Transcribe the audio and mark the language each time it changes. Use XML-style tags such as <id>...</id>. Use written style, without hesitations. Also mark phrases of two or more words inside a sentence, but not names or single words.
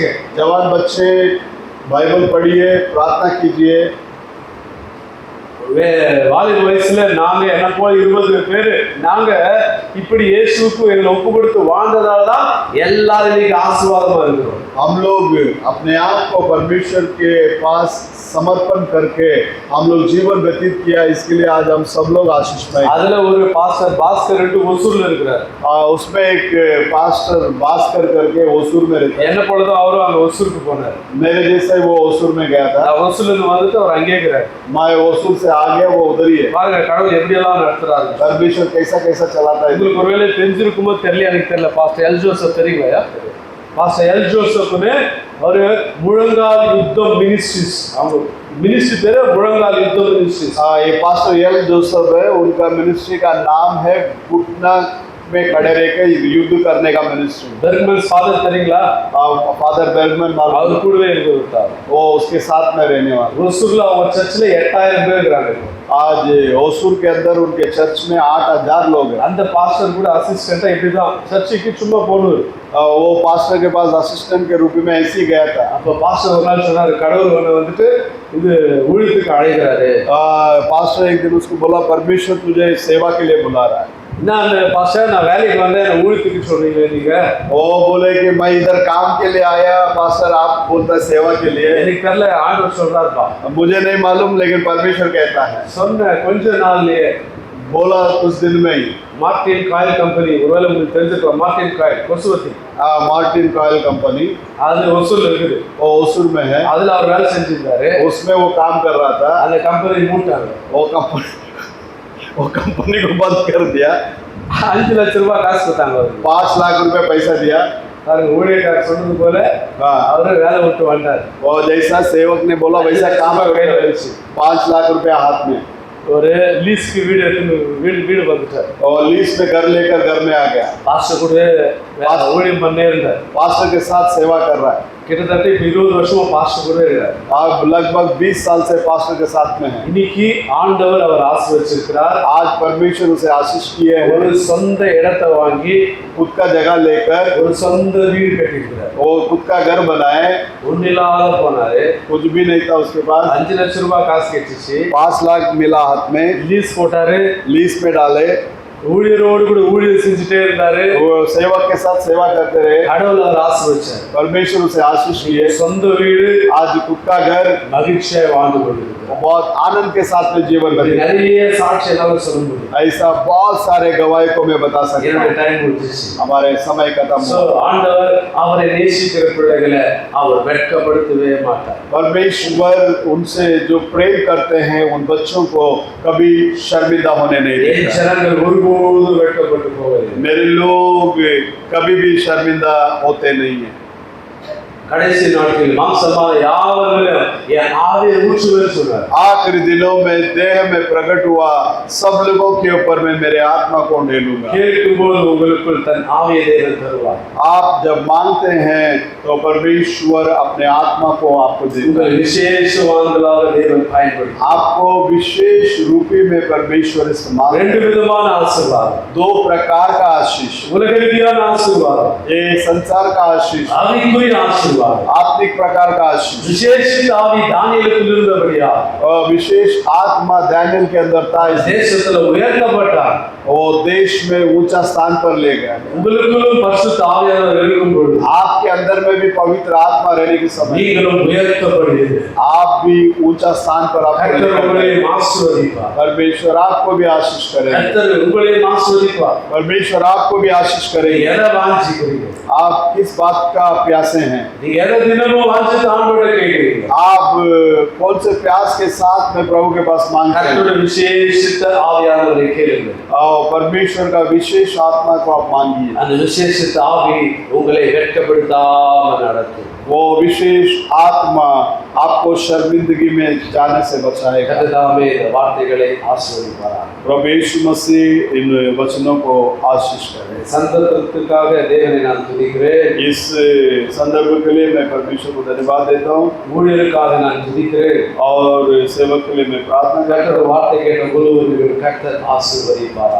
<hi>जवान बच्चे बाइबल पढ़िए, प्रार्थना कीजिए।</hi> <ta>வாலிப வயசுல நாங்க என்ன போல 20 பேரு நாங்க இப்படி இயேசுவுக்கு எங்களை ஒப்பு கொடுத்து வாழ்ந்ததாலதான் எல்லாரும் இன்னைக்கு ஆசீர்வாதமா இருக்கிறோம்।</ta> <hi>हम लोग अपने आप को परमेश्वर के पास समर्पण करके हम लोग जीवन व्यतीत किया, इसके लिए आज हम सब लोग आशीष पाए।</hi> <ta>அதுல ஒரு பாஸ்டர் பாஸ்கர் ஒசூர்ல இருக்கிறார்।</ta> <hi>उसमें एक पास्टर भास्कर करके ओसूर में रहता है।</hi> <ta>என்ன போலதான் அவரும் அங்க ஒசூருக்கு போனார்।</ta> <hi>मेरे जैसे वो ओसूर में गया था।</hi> <ta>ஒசூர்ல இருந்து வந்துட்டு அவர் அங்கே இருக்கிறார்।</ta> <hi>मैं ओसूर से आ गया, वो उधर ही है।</hi> <ta>பாருங்க கடவுள் எப்படி எல்லாம் நடத்துறாரு।</ta> <hi>परमेश्वर कैसा कैसा चलाता है।</hi> <ta>உங்களுக்கு ஒருவேளை தெரிஞ்சிருக்குமோ தெரியல, எனக்கு தெரியல। பாஸ்டர் எல் ஜோசப் தெரியுங்களா? பாஸ்டர் எல் ஜோசப்னு ஒரு முழங்கால் யுத்தம் மினிஸ்ட்ரிஸ், அவங்க</ta> <hi>मिनिस्ट्री तेरे मुड़ंगाल युद्ध मिनिस्ट्री। ये पास्टर एल जोसेफ है, उनका मिनिस्ट्री का नाम है घुटना में खड़े रह के युद्ध करने का मिनिस्ट्री। बर्गमन फादर करेंगे फादर बर्गमन वो उसके साथ में रहने वाले। ओसूरला वो चर्च में 8000</hi> <ta>பேர் இருக்காங்க।</ta> <hi>आज ओसूर के अंदर उनके चर्च में 8000 लोग हैं।</hi> <ta>அந்த பாஸ்டர் கூட அசிஸ்டன்ட்டா இப்படிதான் சர்ச்சுக்கு சும்மா போனாரு।</ta> <hi>वो पास्टर के पास असिस्टेंट के रूप में ऐसे ही गया था।</hi> <ta>அப்ப பாஸ்டர் ஒரு நாள் சொன்னாரு, கடவுள் உன்னை வந்துட்டு இது ஊழியத்துக்கு அழைக்கிறாரு।</ta> <hi>पास्टर एक दिन उसको बोला परमेश्वर तुझे सेवा के लिए बुला रहा है।</hi> <ta>நான் பாஸ்டர் நான் வேலைக்கு வந்தேன், என்ன ஊழியத்துக்கு சொல்றீங்க நீங்க?</ta> <hi>वो बोले कि मैं इधर काम के लिए आया, पास्टर आप बोलता है सेवा के लिए।</hi> <ta>எனக்கு தெரியல, ஆண்டவர் சொல்றாருப்பா।</ta> <hi>मुझे नहीं मालूम, लेकिन परमेश्वर कहता है।</hi> <ta>சொன்ன கொஞ்ச நாள்லயே</ta> <hi>बोला कुछ दिन में ही</hi> <ta>மார்டின் காயில் கம்பெனி, ஒருவேளை உங்களுக்கு தெரிஞ்சிருக்கலாம், மார்டின் காயில் கொசுவத்தி,</ta> <hi>मार्टिन कॉयल कंपनी</hi> <ta>அது ஒசூர்ல இருக்குது।</ta> <hi>वो ओसूर में है।</hi> <ta>அதுல அவர் வேலை செஞ்சிருந்தாரு।</ta> <hi>उसमें वो काम कर रहा था।</hi> <ta>அந்த கம்பெனி மூட்டாங்க।</ta> <hi>वो कंपनी को बंद कर दिया।</hi> <ta>5 லட்சம் ரூபாய் காசு கொடுத்தாங்க அவருக்கு।</ta> <hi>5 लाख रुपए पैसा दिया।</hi> <ta>பாருங்க ஊழியக்காரர் சொன்னது போல அவரு வேலை விட்டு வந்தார்।</ta> <hi>वो जैसा सेवक ने बोला वैसा काम</hi> <ta>கையில வச்சு</ta> <hi>5 लाख रुपया हाथ में</hi> <ta>ஒரு லீஸ்க்கு வீடு எடுத்து வீடு வந்துட்டார்।</ta> <hi>और लीज पे घर लेकर घर में आ गया।</hi> <ta>பாஸ்டர் கூட ஊழியம் பண்ணே இருந்தார்।</ta> <hi>पास्टर के साथ सेवा कर रहा है।</hi> <ta>கிட்டத்தட்ட 20 வருஷமா பாஸ்டர் கூட இருக்கார்।</ta> <hi>आप लगभग 20 साल से पास्टर के साथ में है।</hi> <ta>இன்னைக்கு ஆண்டவர் அவர் ஆசீர்வதிச்சிருக்கிறார்।</ta> <hi>आज परमेश्वर उसे आशीष किए हैं।</hi> <ta>ஒரு சொந்த இடத்தை வாங்கி</ta> <hi>खुद का जगह लेकर</hi> <ta>ஒரு சொந்த வீடு கட்டியிருக்கிறார்।</ta> <hi>वो खुद का घर बनाए।</hi> <ta>ஒன்னில்லாத போனாரு।</ta> <hi>कुछ भी नहीं था उसके पास।</hi> <ta>5 லட்சம் ரூபாய் காசு கேட்டுச்சு।</ta> <hi>5 लाख मिला हाथ में।</hi> <ta>லீஸ் போட்டாரு।</ta> <hi>लीज में डाले।</hi> <ta>ஊழியரோடு கூட ஊழியர் செஞ்சுட்டே இருந்தாரு.</ta> <hi>वो सेवक के साथ सेवा करते रहे,</hi> <ta>கடவுள் அவர் ஆசீர்வதிச்சார்.</ta> <hi>परमेश्वर उसे आशीष किए।</hi> <ta>சொந்த வீடு,</ta> <hi>आज खुद का घर,</hi> <ta>மகிழ்ச்சியாய் வாழ்ந்து கொண்டிருக்கிறார்.</ta> <hi>बहुत आनंद के साथ में जीवन</hi> <ta>இது</ta> <hi>बने।</hi> <ta>நிறைய சாட்சி எல்லாம் சொல்ல முடியும்.</ta> <hi>ऐसा बहुत सारे गवाही को मैं बता सकता</hi> <ta>என்னோட</ta> <hi>हूँ।</hi> <ta>டைம் முடிஞ்சிச்சு.</ta> <hi>हमारे समय खत्म So, हुआ।</hi> <ta>ஆண்டவர் அவரை நேசிக்கிற பிள்ளைகளை அவர் வெட்கப்படுத்தவே மாட்டார்.</ta> <hi>परमेश्वर उनसे जो प्रेम करते हैं उन बच्चों को कभी शर्मिंदा होने नहीं</hi> <ta>என்</ta> <hi>देता।</hi> <ta>ஜனங்கள் ஒருபோதும் வெட்கப்பட்டு போவதில்லை.</ta> <hi>मेरे लोग कभी भी शर्मिंदा होते नहीं है।</hi> <ta>கடைசி நாட்களில் மாம்சமான யாவரிலும் என் ஆவியை ஊற்றுவேன் சொன்னார்.</ta> <hi>आखिरी दिनों में देह में प्रकट हुआ सब लोगों के ऊपर मैं मेरे आत्मा को ढेलूंगा।</hi> <ta>கேட்கும்போது உங்களுக்குள் தன் ஆவியை தேவன் தருவார்.</ta> <hi>आप जब मांगते हैं तो परमेश्वर अपने आत्मा को आपको देगा।</hi> <ta>உங்கள் விசேஷவான்களாக தேவன் பயன்படுத்தும்.</ta> <hi>आपको विशेष रूपी में परमेश्वर इस्तेमाल</hi> <ta>ரெண்டு</ta> <hi>करेगा।</hi> <ta>விதமான ஆசீர்வாதம்.</ta> <hi>दो प्रकार का आशीष,</hi> <ta>உலக ரீதியான ஆசீர்வாதம்,</ta> <hi>ये संसार का आशीष,</hi> <ta>ஆவிக்குரிய ஆசீர்வாதம்.</ta> <hi>आत्मिक प्रकार का आशीष।</hi> <ta>விசேஷித்த ஆவி தானியேலுக்குள் இருந்தபடியா</ta> <hi>और विशेष आत्मा दानियल के अंदर था,</hi> <ta>தேசத்துல உயர்த்தப்பட்டார்.</ta> <hi>वो देश में ऊंचा स्थान पर ले गया।</hi> <ta>உங்களுக்குள்ளும் பரிசுத்த ஆவியானவர் இருக்கும் பொழுது</ta> <hi>आपके अंदर में भी पवित्र आत्मा रहने के समय</hi> <ta>நீங்களும் உயர்த்தப்படுவீர்கள்.</ta> <hi>आप भी ऊंचा स्थान पर आपको</hi> <ta>கர்த்தர்</ta> <hi>लेकर</hi> <ta>உங்களையும்</ta> <hi>जाएगा।</hi> <ta>ஆசீர்வதிப்பார்.</ta> <hi>परमेश्वर आपको भी आशीष करेगा।</hi> <ta>கர்த்தர் உங்களையும் ஆசீர்வதிப்பார்.</ta> <hi>परमेश्वर आपको भी आशीष</hi> <ta>நீங்க</ta> <hi>करेगा।</hi> <ta>எதை வாஞ்சிக்கிறீங்க?</ta> <hi>आप किस बात का प्यासे हैं?</hi> <ta>நீங்க எதை தினமும் வாஞ்சித்து ஆண்டவரை கேட்கிறீங்க?</ta> <hi>आप कौन से प्यास के साथ में प्रभु के पास मांगते हैं?</hi> <ta>கர்த்தருடைய விசேஷித்த ஆவியானவரை கேளுங்கள்.</ta> <hi>और परमेश्वर का विशेष आत्मा को आप मांगिए।</hi> <ta>அந்த விசேஷித்த ஆவி உங்களை வெட்கப்படுத்தாமல் நடத்தும்.</ta> <hi>वो विशेष आत्मा आपको शर्मिंदगी में जाने से बचाएगा।</hi> <ta>கர்த்ததாமே இந்த வார்த்தைகளை ஆசீர்வதிப்பாராக.</ta> <hi>प्रभु यीशु मसीह इन वचनों को आशीष करे।</hi> <ta>சந்தர்ப்பத்துக்காக தேவனை நான் துதிக்கிறேன்.</ta> <hi>इस संदर्भ के लिए मैं परमेश्वर को धन्यवाद देता हूँ</hi> <ta>ஊழியருக்காக நான் துதிக்கிறேன்.</ta> <hi>और सेवक के लिए मैं प्रार्थना करता</hi> <ta>கர்த்தர்</ta> <hi>हूँ।</hi> <ta>வார்த்தை கேட்ட ஒவ்வொருவரையும் கர்த்தர் ஆசீர்வதிப்பாராக.</ta>